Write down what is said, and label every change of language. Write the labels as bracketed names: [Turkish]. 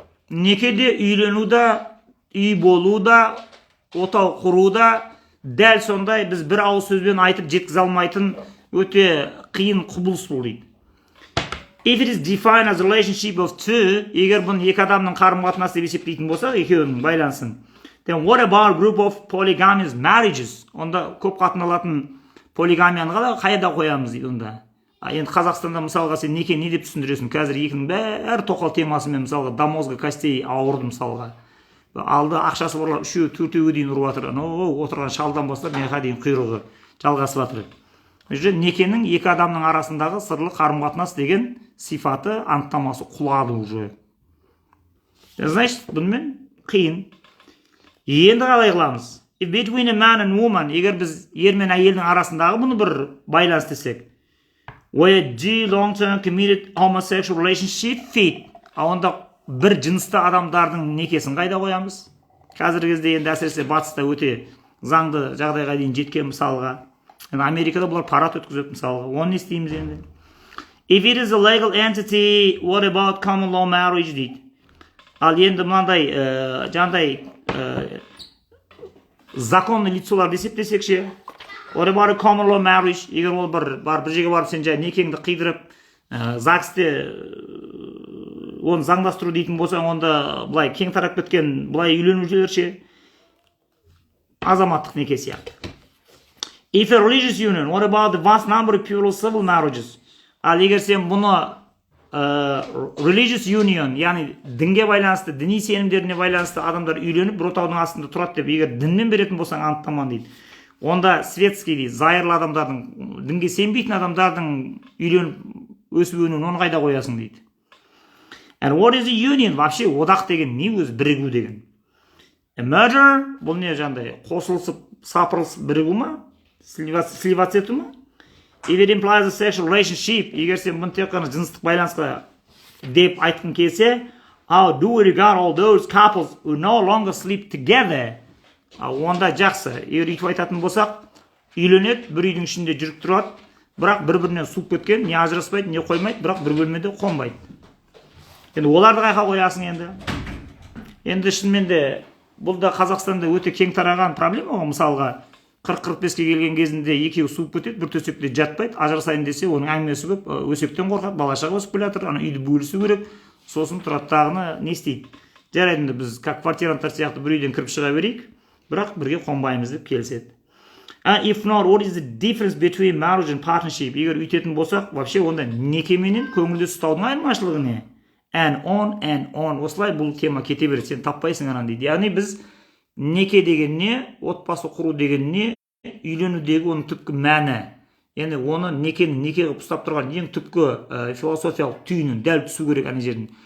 [Kazakh] Некеде үйленуда, үй болуда, отау құруда дәл сондай біз бір ауыз сөзбен айтып жеткізе алмайтын өте қиын құбылыс бұл дейді. [English] If it is defined as a relationship of two, [Kazakh] егер бұны екі адамның қарым-қатынасы деп есептейтін болсақ, екеуінің байланысын. [English] Then what about group of polygamous marriages? [Kazakh] Онда көп қатын алатын полигамияны қайда қоямыз дейді онда. Енді Қазақстанда мысалға сен неке не деп түсіндіресің? Қазір екінің бәрі тоқал темасымен мысалға [Russian] до мозга костей [Kazakh] ауырды мысалға. Алды ақшасы барлар үшеу төртеуге дейін ұрып жатыр. Отырған шалдан бастап мияқа дейін құйрығы жалғасып жатыр. Некенің екі адамның арасындағы сырлы қарым-қатынас деген сипаты анықтамасы құлады уже. Значит, бұнымен қиын. Енді қалай қыламыз? [English] between a man and woman, [Kazakh] егер біз ер мен әйелдің арасындағы бұны бір байланыс десек, [English] where G long-term committed homosexual relationship fit, [Kazakh] онда бір жынысты адамдардың некесін қайда қоямыз? Қазіргі кезде енді әсіресе батыста өте заңды жағдайға дейін жеткен мысалға. Америкада бұлар парад өткізеді мысалға. Оны не істейміз енді? [English] If it is a legal entity, what about common law marriage [Kazakh] дейді. Ал енді мынандай жаңағыдай законный лицолар есептесек ше, [English] what about common law marriage? [Kazakh] Егер ол бір жерге барып сен жай некеңді қидырып, ЗАГСте оны заңдастыру дейтін болсаң, онда былай кең тарап кеткен былай үйленушілер ше, азаматтық неке сияқты. [English] If a religious union, what about the vast number of pure civil marriages? [Kazakh] Ал егер сен бұны [English] religious union, [Kazakh] яғни дінге байланысты, діни сенімдеріне байланысты адамдар үйленіп, бір отаудың астында тұрады деп, егер дінмен беретін болсаң анықтаманы дейді. Онда светский дейді, зайырлы адамдардың, дінге сенбейтін адамдардың үйленіп өсіп-өнуін оны қайда қоясың дейді. [English] And what is a union? [Kazakh] Вообще одақ деген не өзі? Бірігу деген. [English] A merger, [Kazakh] бұл не жаңағыдай қосылысып, сапырылысып бірігу ма? Сливаться ету ма? [English] If it implies a sexual relationship, [Kazakh] егер сен бұны тек қана жыныстық байланысқа деп айтқың келсе, [English] how do we regard all those couples who no longer sleep together? [Kazakh] Онда жақсы. Егер үйтіп айтатын болсақ, үйленеді, бір үйдің ішінде жүріп тұрады, бірақ бір-бірінен суып кеткен, не ажыраспайды, не қоймайды, бірақ бір бөлмеде қонбайды. Енді оларды қайда қоясың енді? Енді шынымен де бұл да Қазақстанда өте кең тараған проблема ғой. Мысалға 40-45-ке келген кезінде екеуі суып кетеді, бір төсекте жатпайды, ажырасайын десе, оның әңгімесі көп, өсектен қорқады, бала-шаға өсіп келе жатыр, ана үйді бөлісу керек, сосын тұрады тағыны не істейді? Жарайды, біз как квартиранттар сияқты бір үйден кіріп шыға берейік, бірақ бірге қонбаймыз деп келіседі. [English] If not, what is the difference between marriage and partnership? [Kazakh] Егер үйтетін болсақ, вообще онда некеменен көңілді ұстаудың айырмашылығы не? [English] And on. [Kazakh] Осылай бұл тема кете береді, сен таппайсың анан дейді. Яғни біз неке деген не, отбасы құру деген не, үйленудегі оның түпкі мәні. Яғни оны некені неке қылып ұстап тұрған ең түпкі философиялық түйінін дәл түсу керек ана жердің.